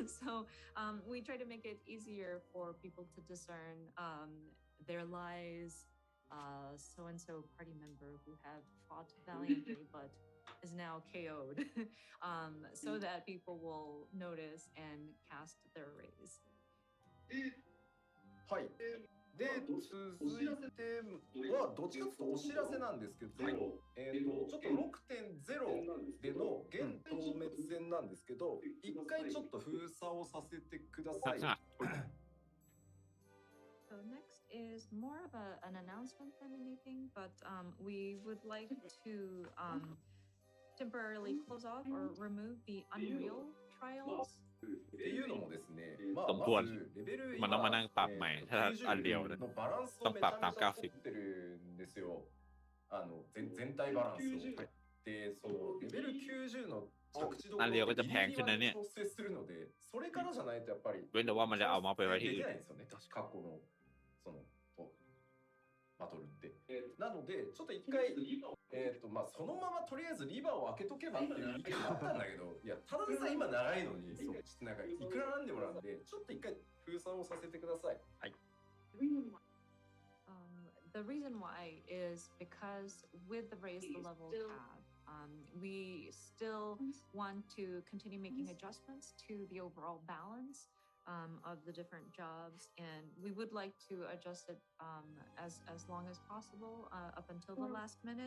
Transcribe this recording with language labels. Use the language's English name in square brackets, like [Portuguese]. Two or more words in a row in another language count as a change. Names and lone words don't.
[English] So we try to make it easier for people to discern their lies, so-and-so party member who have fought valiantly but is now KO'd, so that people will notice and cast their raise. [Japanese] はい。で、続いてはどっちかというとお知らせなんですけど、ちょっと 6.0 での現当滅戦なんですけど、一回ちょっと封鎖をさせてください。 [English] So next is more of an announcement than anything, but we would like to temporarily close off or remove the Unreal trials. [Japanese] っていうのもですね、 [Thai] สมควรมันต้องมานั่งปรับใหม่ถ้าอันเดียวนะต้องปรับตามกราฟิก [Japanese] ってるんですよ。全体バランスを。で、そのレベル90の着地度を調整するので、それからじゃないとやっぱり [Thai] เว้นแต่ว่ามันจะเอามาไปไว้ที่อื่น [Japanese] できないんですよね。過去のそのバトルって。なのでちょっと一回そのままとりあえずリバーを開けとけばっていう意見もあったんだけど、いやただでさえ今長いのに、そうちょっとなんかいくらなんでもなんで、ちょっと一回封鎖をさせてください。はい。 [English] The reason why is because with the raise the level tab, we still want to continue making adjustments to the overall balance of the different jobs, and we would like to adjust it as long as possible up until the last minute.